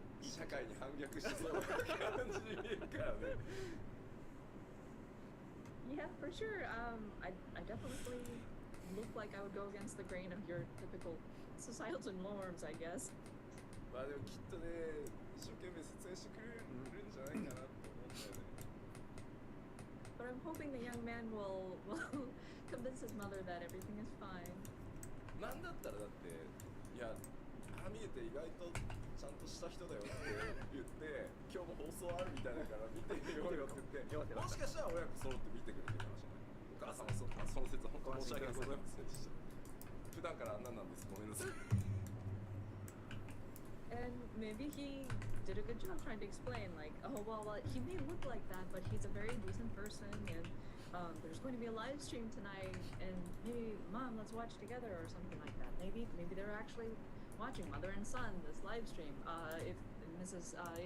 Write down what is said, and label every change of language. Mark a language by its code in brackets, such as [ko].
[ja] 社会に反逆しそうな感じに見えるからね。 [en] Yeah, for sure. I definitely look like I would go against the grain of your typical societal norms, I guess. [ja] まあでもきっとね、一生懸命説明してくれるんじゃないかなって思ったよね。 [en] But I'm hoping the young man will convince his mother that everything is fine. [ja] なんだったらだって、いや、ああ見えて意外とちゃんとした人だよって言って、今日も放送あるみたいだから見てみようよって言って、もしかしたら親子揃って見てくれてるかもしれない。お母さんはその説本当申し訳ございませんでした。普段からあんななんです。ごめんなさい。 [en] And maybe he did a good job trying to explain, like, oh, well, he may look like that, but he's a very decent person, and there's going to be a live stream tonight, and hey, Mom, let's watch together, or something like that. Maybe they're actually watching mother and son this live stream. If Mrs.